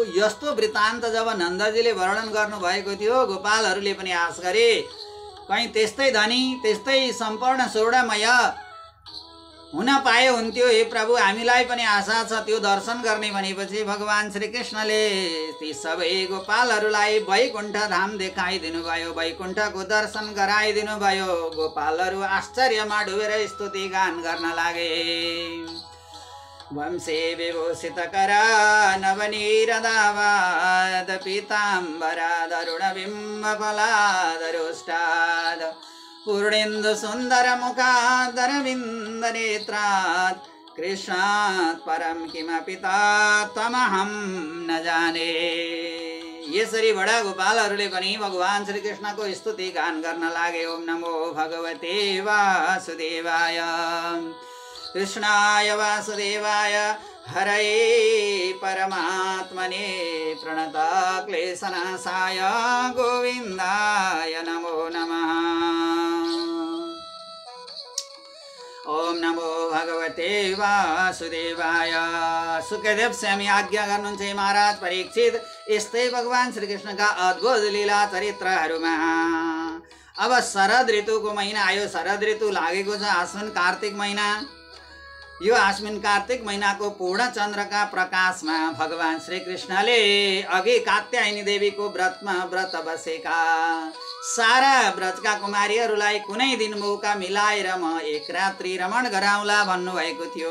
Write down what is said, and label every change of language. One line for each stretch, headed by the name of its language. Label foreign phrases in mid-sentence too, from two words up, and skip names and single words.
Nepali: यस्तो वृत्तान्त जब नन्दजीले वर्णन गर्नुभएको थियो, गोपालहरूले पनि आश गरे कहीँ त्यस्तै धनी त्यस्तै सम्पूर्ण स्वर्णमय हुन पाए हुन्थ्यो। हे प्रभु, हामीलाई पनि आशा छ त्यो दर्शन गर्ने। भनेपछि भगवान श्रीकृष्णले ती सबै गोपालहरूलाई वैकुण्ठ धाम देखाइदिनु भयो, वैकुण्ठको दर्शन गराइदिनु भयो। गोपालहरू आश्चर्यमा डुबेर स्तुति गान गर्न लागे।
Sanskrit: वंशे विभूषित करा नवनीरदावाद पीताम्बरादरुण बिम्बफलादरुष्टाद पूर्णेन्दु सुन्दर मुखादरविन्द नेत्रात् कृष्णात् परम किमपि तमहं न जाने।
Nepali: यसरी बडा गोपालहरूले पनि भगवान श्रीकृष्णको स्तुति गान गर्न लागे।
Sanskrit: ओम नमो भगवते वासुदेवाय कृष्णाय वासुदेवाय हरये परमात्मने प्रणतक्लेशनाशाय गोविन्दाय नमो नमः। ओम नमो भगवते वासुदेवाय।
Nepali: सुखदेव स्वामी आज्ञा गर्नुहुन्छ महाराज परीक्षित, यस्तै भगवान श्रीकृष्णका अद्भुत लीला चरित्रहरूमा अब शरद ऋतुको महिना आयो। शरद ऋतु लागेको छ आश्विन कार्तिक महिना। यो आश्विन कार्तिक महिनाको पूर्ण चन्द्रका प्रकाशमा भगवान श्रीकृष्णले अघि कात्यायनी देवीको व्रतमा व्रत बसेका सारा व्रजका कुमारीहरूलाई कुनै दिन मौका मिलाएर म एक रात्रि रमण गराउला भन्नुभएको थियो।